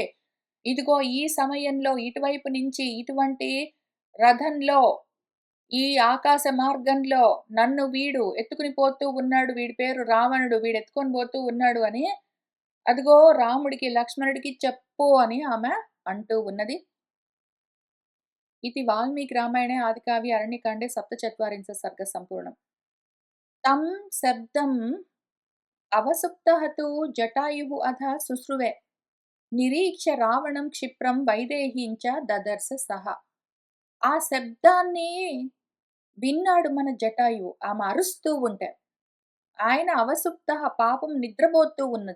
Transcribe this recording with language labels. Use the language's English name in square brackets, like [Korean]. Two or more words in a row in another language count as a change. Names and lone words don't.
[Telugu] ఇదిగో ఈ సమయంలో ఇటువైపు నుంచి ఇటువంటి రథంలో ఈ ఆకాశ మార్గంలో నన్ను వీడు ఎత్తుకుని పోతూ ఉన్నాడు. వీడి పేరు రావణుడు. వీడెత్తుకొని పోతూ ఉన్నాడు అని అదిగో రాముడికి, లక్ష్మణుడికి చెప్పు అని ఆమె అంటూ ఉన్నది. [Sanskrit] ఇది వాల్మీకి రామాయణే ఆదికావ్ये అరణ్యకాండే సప్తచత్వారింశः सर्गः सम्पूर्णम्. तं శబ్దం అవసుప్తః తు జటాయుః అథ శుశ్రువే. నిరీక్ష రావణం క్షిప్రం వైదేహీంచ దదర్శ సహ. [Telugu] ఆ శబ్దాన్ని విన్నాడు మన జటాయువు. ఆమె అరుస్తూ ఉంటే. ఆయన అవసుప్తః పాపం నిద్రపోతూ ఉన్నది.